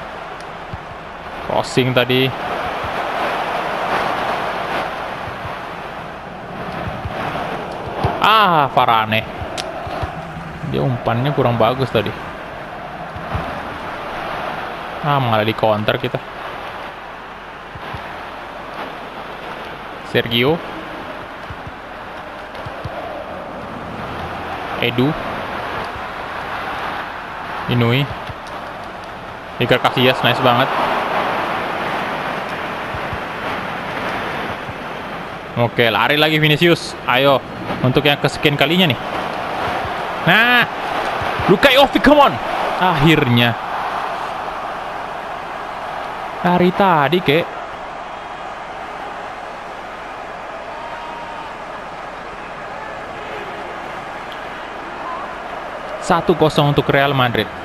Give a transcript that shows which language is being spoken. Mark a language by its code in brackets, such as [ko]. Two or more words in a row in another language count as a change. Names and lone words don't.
[id] Crossing tadi. Ah, Varane. Dia umpannya kurang bagus tadi. Ah, malah di counter kita. Sergio. Edu. Inui. Iker Casillas, nice banget. Oke, lari lagi Vinicius. Ayo, untuk yang kesekian kalinya nih. Nah, Luka Jovic, [en] come on. [id] Akhirnya. Dari tadi, kek. Satu kosong untuk Real Madrid.